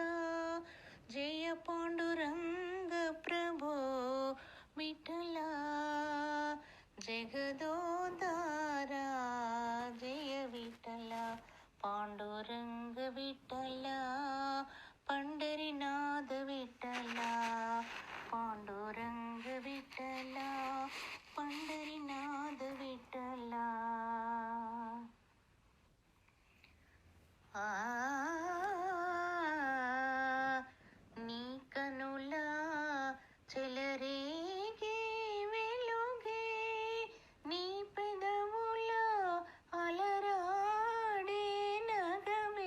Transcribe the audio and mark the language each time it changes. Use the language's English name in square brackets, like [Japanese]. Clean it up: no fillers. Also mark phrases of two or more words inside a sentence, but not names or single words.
[Marathi] जय पांडुरंग प्रभो विठला, जगदोद्धारा जय विठला। पांडुरंग विठला, पंढरीनाथ विठला, पांडुरंग विठला, पंढरीनाथ विठला। [Telugu] నీ కనుల చెలరేగే వెలుగే, నీ పెదవుల అలరాడే నగమే।